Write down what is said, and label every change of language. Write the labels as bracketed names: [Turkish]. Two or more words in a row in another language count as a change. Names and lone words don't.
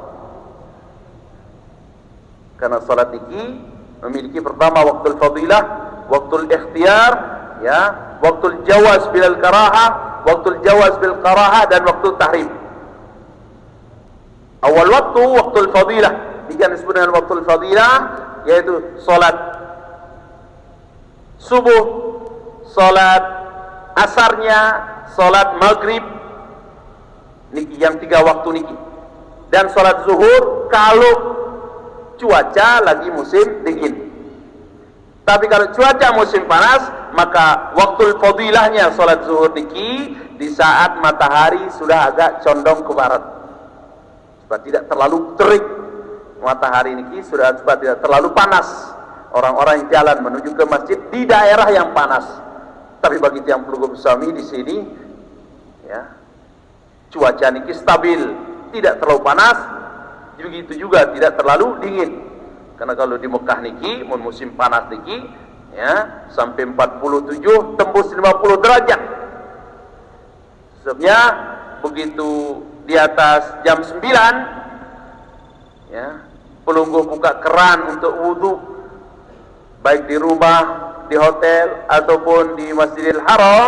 [Indonesian] Karena solat ini memiliki pertama waktu fadilah, waktu ikhtiyar, ya, waktu [Arabic] jawaz bil karahah, [Indonesian] waktu [Arabic] jawaz bil karahah, [Indonesian] dan waktu tahrim. Awal waktu fadilah, jika disebut dengan waktu fadilah, yaitu solat subuh, solat asarnya, solat maghrib niki, yang 3 waktu niki, dan solat zuhur kalau cuaca lagi musim dingin. Tapi kalau cuaca musim panas, maka waktu fadilahnya sholat zuhur niki di saat matahari sudah agak condong ke barat, supaya tidak terlalu terik. Matahari niki sudah supaya tidak terlalu panas. Orang-orang yang jalan menuju ke masjid di daerah yang panas. Tapi bagi tiang Pelunggu Bustami di sini, ya, cuaca niki stabil, tidak terlalu panas, begitu juga tidak terlalu dingin. Karena kalau di Mekah niki, musim panas niki, ya, sampai 47 tembus 50 derajat. Sebabnya begitu di atas jam 9, ya, Pelunggu buka keran untuk wudhu, baik di rumah, di hotel ataupun di Masjidil Haram.